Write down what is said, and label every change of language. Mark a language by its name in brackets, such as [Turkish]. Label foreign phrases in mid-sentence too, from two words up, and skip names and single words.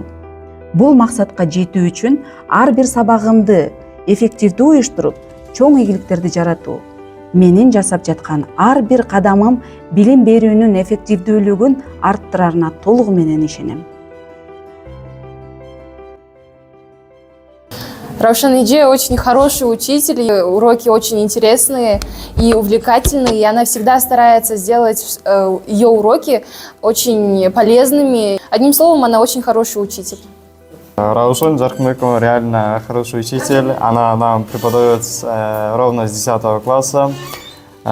[Kyrgyz] Бул максатка жетүү үчүн ар бир сабагымды эффективдүү уюштуруп, чоң ийгиликтерди жаратуу. Менин жасап жаткан ар бир кадамым билим берүүнүн эффективдүүлүгүн арттырарына толугу менен ишенем. [Russian] Раушан Эже очень хороший учитель, уроки очень интересные и увлекательные, и она всегда старается сделать ее уроки очень полезными. Одним словом, она очень хороший учитель. Раушан Жаркмекова реально хороший учитель, она нам преподает ровно с 10 класса.